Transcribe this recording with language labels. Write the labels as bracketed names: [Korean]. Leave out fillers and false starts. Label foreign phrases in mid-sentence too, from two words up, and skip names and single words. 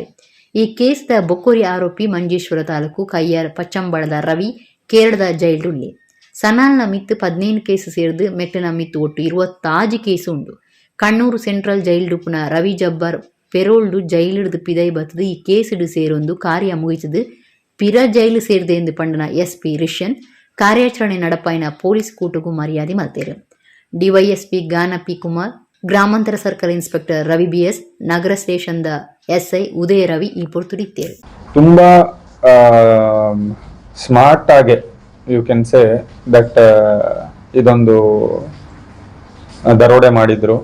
[Tulu] ಈ ಕೇಸ್ದ ಬೊಕ್ಕೋರಿ ಆರೋಪಿ ಮಂಜೇಶ್ವರ ತಾಲೂಕು ಕಯ್ಯಾರ್ ಪಚ್ಚಂಬಳದ ರವಿ ಕೇರಳದ ಜೈಲ್ಡುಳ್ಳಿ. ಸನಾಲ್ನ ಮಿತ್ತು 15 ಕೇಸು ಸೇರಿದು ಮೆಕ್ಲಿನ ಮಿತ್ತು ಒಟ್ಟು 26 ಕೇಸು ಉಂಡು. ಕಣ್ಣೂರು [English] central jail [Tulu] ರವಿ ಜಬ್ಬರ್ ಪೆರೋಲ್ಡು ಜೈಲಿಡ್ದು ಪಿದೈ ಬತ್ತದು ಈ ಕೇಸಿಡು ಸೇರೊಂದು ಕಾರ್ಯ ಮುಗಿತದು ಪಿರ ಜೈಲು ಸೇರಿದೆ ಎಂದು ಪಂಡನ SP ರಿಷನ್ ಕಾರ್ಯಾಚರಣೆ ನಡಪಾಯಿನ ಪೊಲೀಸ್ ಕೂಟಗೂ ಮರ್ಯಾದೆ ಮಲ್ತೇರು. DYSP ಗಾನ P ಕುಮಾರ್, ಗ್ರಾಮಾಂತರ [English] circle inspector [Tulu] ರವಿ BS, ನಗರ ಸ್ಟೇಷನ್ದ SI ಉದಯ ರವಿ ಈ ಪೊರ್ತುಡಿತ್ತೇರು. [Kannada] ತುಂಬಾ ಸ್ಮಾರ್ಟ್ ಆಗಿ [English] you can say that [Kannada] ಇದೊಂದು ದರೋಡೆ ಮಾಡಿದ್ರು.